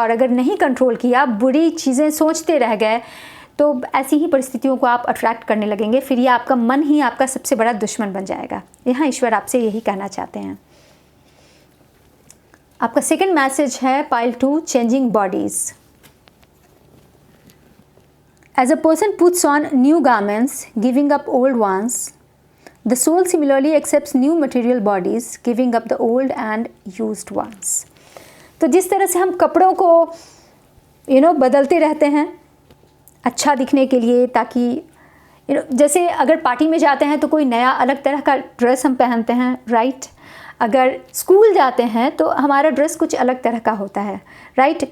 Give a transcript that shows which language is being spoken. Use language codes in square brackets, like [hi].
[hi] और अगर नहीं कंट्रोल किया, बुरी चीज़ें सोचते रह गए, तो ऐसी ही परिस्थितियों को आप अट्रैक्ट करने लगेंगे। फिर ये आपका मन ही आपका सबसे बड़ा दुश्मन बन जाएगा। यहाँ ईश्वर आपसे यही कहना चाहते हैं। आपका सेकेंड मैसेज है pile 2, [en] Changing bodies. As a person puts on new garments, giving up old ones, the soul similarly accepts new material bodies, giving up the old and used ones. [hi] तो जिस तरह से हम कपड़ों को बदलते रहते हैं अच्छा दिखने के लिए, ताकि जैसे अगर पार्टी में जाते हैं तो कोई नया अलग तरह का ड्रेस हम पहनते हैं, राइट। अगर स्कूल जाते हैं तो हमारा ड्रेस कुछ अलग तरह का होता है, राइट।